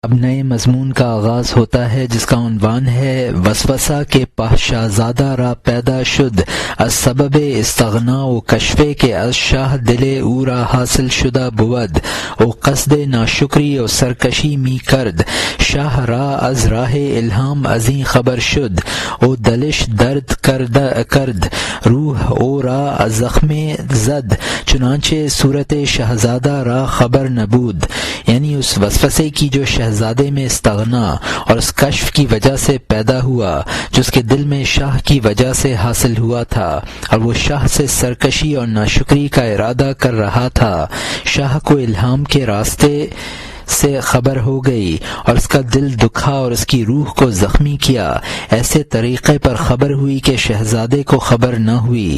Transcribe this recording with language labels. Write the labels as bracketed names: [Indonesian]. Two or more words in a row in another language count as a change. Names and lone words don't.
[Urdu] اب نئے مضمون کا آغاز ہوتا ہے جس کا عنوان ہے [Persian] وسوسہ کے پہشازادہ را پیدا شد از سبب استغنا و کشفے کے از شاہ دل او را حاصل شدہ بود او قصد ناشکری و سرکشی می کرد شاہ را از راہ الہام ازیں خبر شد او دلش درد کرد روح او را از زخم زد چنانچہ صورت شہزادہ را خبر نبود، [Urdu] یعنی اس وسوسے کی جو شہزادے میں استغنا اور اس کشف کی وجہ سے پیدا ہوا جو اس کے دل میں شاہ کی وجہ سے حاصل ہوا تھا، اور وہ شاہ سے سرکشی اور ناشکری کا ارادہ کر رہا تھا۔ شاہ کو الہام کے راستے سے خبر ہو گئی اور اس کا دل دکھا اور اس کی روح کو زخمی کیا، ایسے طریقے پر خبر ہوئی کہ شہزادے کو خبر نہ ہوئی۔